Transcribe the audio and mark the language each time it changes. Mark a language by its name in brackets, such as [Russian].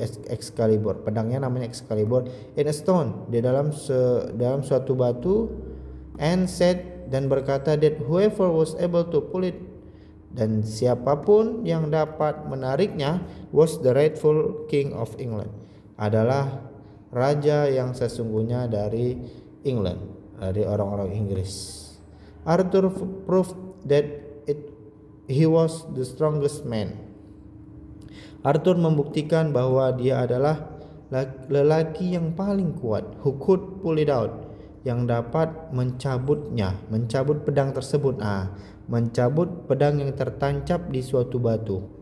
[Indonesian] Excalibur, pedangnya namanya Excalibur, [English] in a stone, [Indonesian] di dalam suatu batu, [English] and said, [Indonesian] dan berkata, [English] that whoever was able to pull it, [Indonesian] dan siapapun yang dapat menariknya, [English] was the rightful king of England, [Indonesian] adalah raja yang sesungguhnya dari England, dari orang-orang Inggris. [English] Arthur proved that he was the strongest man. [Indonesian] Arthur membuktikan bahwa dia adalah lelaki yang paling kuat, [English] who could pull it out, [Indonesian] yang dapat mencabut pedang tersebut, mencabut pedang yang tertancap di suatu batu.